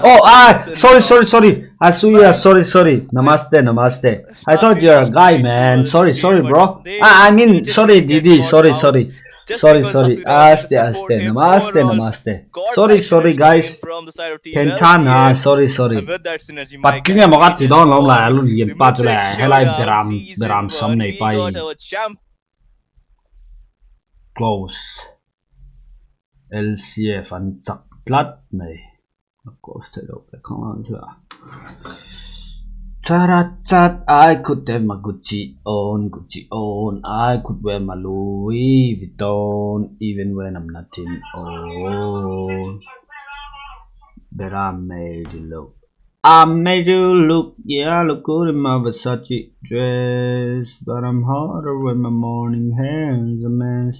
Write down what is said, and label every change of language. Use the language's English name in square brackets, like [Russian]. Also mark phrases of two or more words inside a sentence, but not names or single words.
[English] Oh, sorry. Asuya, sorry. Namaste. I thought you're a guy, man. Sorry, bro. I mean, sorry, Didi. Sorry. Aste. Namaste. Sorry, guys. Kenchana, sorry. [Mizo] Patinga magati don long la alun yen pa chula helai beram sam nei pai. Close. LCF an chak tlat nei. Close te lo pe khang an chula. [English] Chat, I could have my Gucci on. I could wear my Louis Vuitton even when I'm not in. Oh, but I made you look. I made you look, yeah, I look good in my Versace dress, but I'm hotter when my morning hair's a mess.